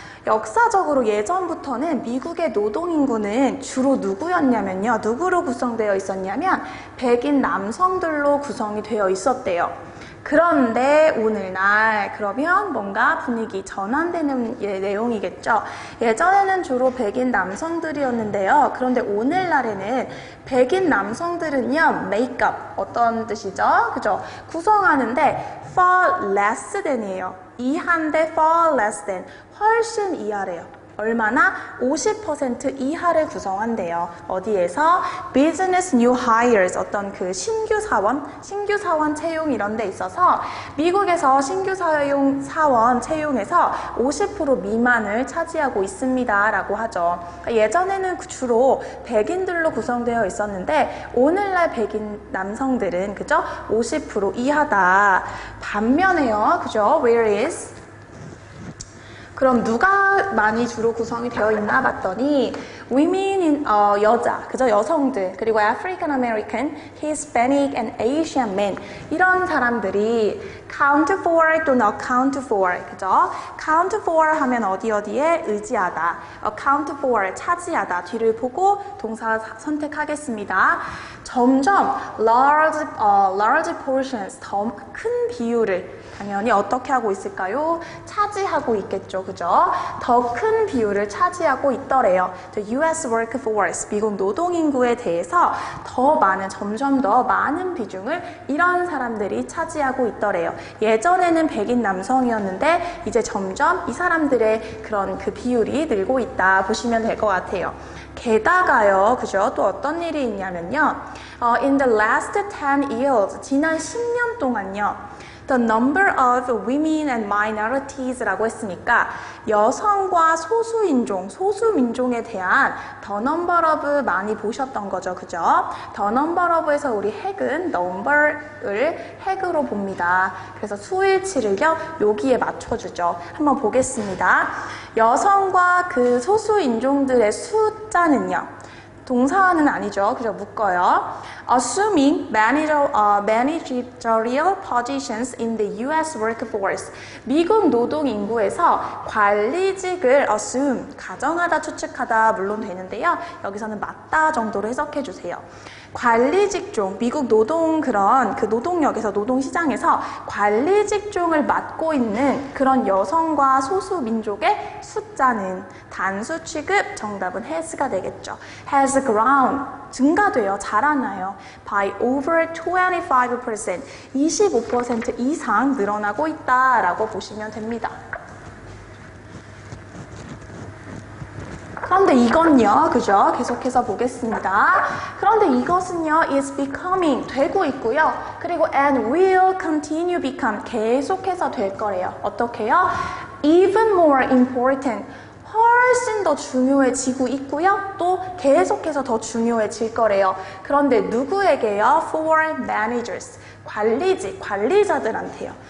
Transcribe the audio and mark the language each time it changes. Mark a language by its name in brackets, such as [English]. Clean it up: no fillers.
[Korean] 역사적으로 예전부터는 미국의 노동 인구는 주로 누구였냐면요, 누구로 구성되어 있었냐면, 백인 남성들로 구성이 되어 있었대요. 그런데 오늘날 그러면 뭔가 분위기 전환되는 내용이겠죠. 예전에는 주로 백인 남성들이었는데요. 그런데 오늘날에는 백인 남성들은요, make up, 어떤 뜻이죠? 그죠? 구성하는데 [English] far less than [Korean] 이에요. 이하인데 [English] far less than, [Korean] 훨씬 이하래요. 얼마나? 50% 이하를 구성한대요. 어디에서? Business New Hires, 어떤 그 신규 사원 채용 이런 데 있어서 미국에서 신규 사원 채용에서 50% 미만을 차지하고 있습니다. 라고 하죠. 예전에는 주로 백인들로 구성되어 있었는데 오늘날 백인 남성들은 그죠? 50% 이하다. 반면에요. 그죠? [English] Whereas [Korean] 그럼 누가 많이 주로 구성이 되어 있나 봤더니 women, 여자, 그죠? [English] 여성들, 그리고 African American, Hispanic and Asian men [Korean] 이런 사람들이 [English] count for 또는 account for, 그죠? [Korean] count for 하면 어디에 의지하다, account for 차지하다, 뒤를 보고 동사 선택하겠습니다. 점점 [English] large portions, [Korean] 더 큰 비율을 당연히 어떻게 하고 있을까요? 차지하고 있겠죠. 그죠? 더 큰 비율을 차지하고 있더래요. [English] The US workforce, [Korean] 미국 노동인구에 대해서 점점 더 많은 비중을 이런 사람들이 차지하고 있더래요. 예전에는 백인 남성이었는데 이제 점점 이 사람들의 그런 그 비율이 늘고 있다 보시면 될 것 같아요. 게다가요, 그죠? 또 어떤 일이 있냐면요. [English] In the last 10 years, [Korean] 지난 10년 동안요. [English] The number of women and minorities [Korean] 라고 했으니까 여성과 소수민종에 대한 the number of 많이 보셨던 거죠. 그죠? the number of에서 우리 핵은 number을 핵으로 봅니다. 그래서 수일치를요, 여기에 맞춰주죠. 한번 보겠습니다. 여성과 그 소수인종들의 숫자는요. 동사는 아니죠. 그죠? 묶어요. [English] Assuming managerial positions in the US workforce. [Korean] 미국 노동 인구에서 관리직을 assume, 가정하다, 추측하다 물론 되는데요. 여기서는 맞다 정도로 해석해 주세요. 관리직종, 미국 노동력에서 노동시장에서 관리직종을 맡고 있는 그런 여성과 소수민족의 숫자는 단수 취급, 정답은 has가 되겠죠. [English] has grown, [Korean] 증가돼요. 자라나요. [English] by over 25%, [Korean] 25% 이상 늘어나고 있다라고 보시면 됩니다. 그런데 이건요, 그죠? 계속해서 보겠습니다. 그런데 이것은요, [English] is becoming, [Korean] 되고 있고요. 그리고 [English] and will continue become, [Korean] 계속해서 될 거래요. 어떻게요? [English] Even more important, [Korean] 훨씬 더 중요해지고 있고요. 또 계속해서 더 중요해질 거래요. 그런데 누구에게요? [English] For managers, [Korean] 관리자들한테요.